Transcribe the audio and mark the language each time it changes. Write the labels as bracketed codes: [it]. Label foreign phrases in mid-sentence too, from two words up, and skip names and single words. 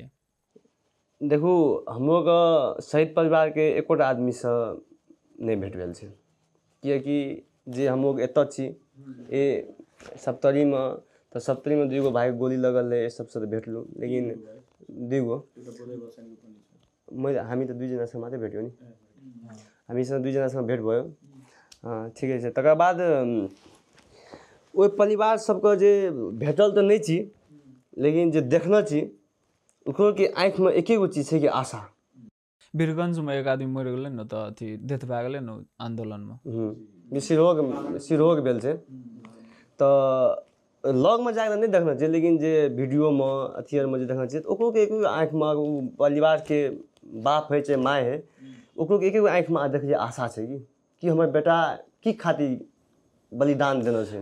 [mai] देखू हमरोके शहीद परिवारके एकोटा आदमीसँ नहि भेट भेल छै किएकि जे हमलोग एतऽ छी ए सप्तरीमे तऽ सप्तरीमे दुगो भाइके गोली लगल रहै सबसँ तऽ भेटलहुँ लेकिन दुगो [ne] हामी त दुईजनासँग मात्रै भेट्यो नि हामीसँग दुईजनासँग भेट भयो [mai] ठिकै छै तकर बाद ओहि परिवार सबके जे भेटल तऽ नहि छी लेकिन जे देखने छी ओकरोके आँखिमे एके गो चीज छै कि आशा वीरगंजमे एक आदमी मरि गेलै ने तऽ अथी डेथ भए गेलै ने आंदोलनमे सिरहोग भेल छै तऽ लगमे जाके नहि देखने छियै लेकिन जे वीडियोमे अथी आरमे जे देखने छियै तऽ ओकरोके एके गो आँखिमे ओ परिवारके बाप है चाहे माय है ओकरोके एके गो आँखिमे देखै छै आशा छै कि हमर बेटा की खातिर बलिदान देने छै